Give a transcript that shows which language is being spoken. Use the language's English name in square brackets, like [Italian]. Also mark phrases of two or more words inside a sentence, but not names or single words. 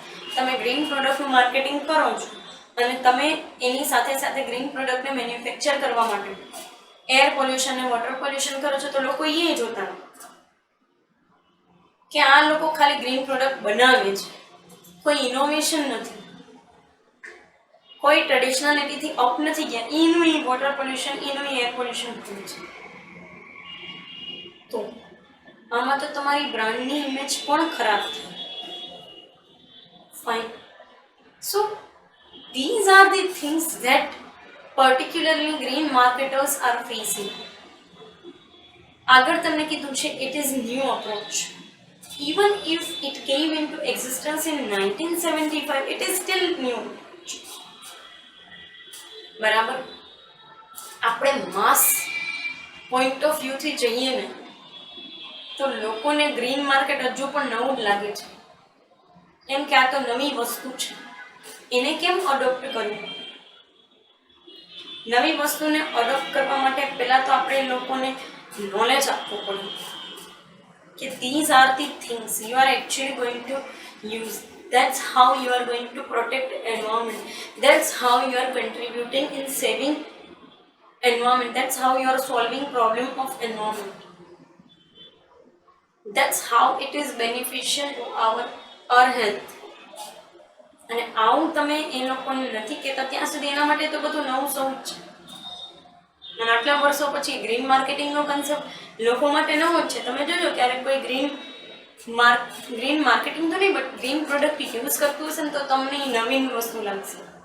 [Gujarati] તમે [English] green product marketing [Gujarati] કરો છો અને તમે એની સાથે સાથે [English] green product manufacture [Gujarati] કરવા માટે [English] air pollution [Gujarati] અને [English] water pollution [Gujarati] કરો છો તો લોકો એ જોતા હોય કે આ લોકો ખાલી [English] green product [Gujarati] બનાવે છે, કોઈ ઇનોવેશન નથી, કોઈ ટ્રેડિશનાલિટીથી અપ નથી ગયા. એનું એ [English] water pollution, [Gujarati] એનું [English] air pollution [Gujarati] થયું છે. તો આમાં તો તમારી બ્રાન્ડની ઇમેજ પણ ખરાબ થાય. [English] Fine. So these are the things that particularly green marketers are facing. [Gujarati] આગળ તમને કીધું છે [English] it is new approach. Even if it came into existence in 1975, it is still new. [Gujarati] બરાબર? આપણે [English] mass point of view [Gujarati] જઈએ ને તો લોકોને [English] green market [Gujarati] હજુ પણ નવું જ લાગે છે. એમ કે આ તો નવી વસ્તુ છે, એને કેમ અડોપ્ટ કરવું? નવી વસ્તુને અડોપ્ટ કરવા માટે પહેલાં તો આપણે લોકોને નોલેજ આપવું પડે કે [English] these are the things you are actually going to use. That's how you are going to protect environment. That's how you are contributing in saving environment. That's how you are solving problem of environment. That's how it is beneficial to our health. [Gujarati] અને આવું તમે એ લોકોને નથી કહેતા ત્યાં સુધી એના માટે તો બધું નવું સૌ જ છે. અને આટલા વર્ષો પછી [English] green marketing concept [Gujarati] લોકો માટે નવો જ છે. તમે જોજો ક્યારેક કોઈ [English] green marketing [Gujarati] તો નહીં [English] but green product use [Gujarati] કરતું હશે ને તો તમને નવીન વસ્તુ લાગશે.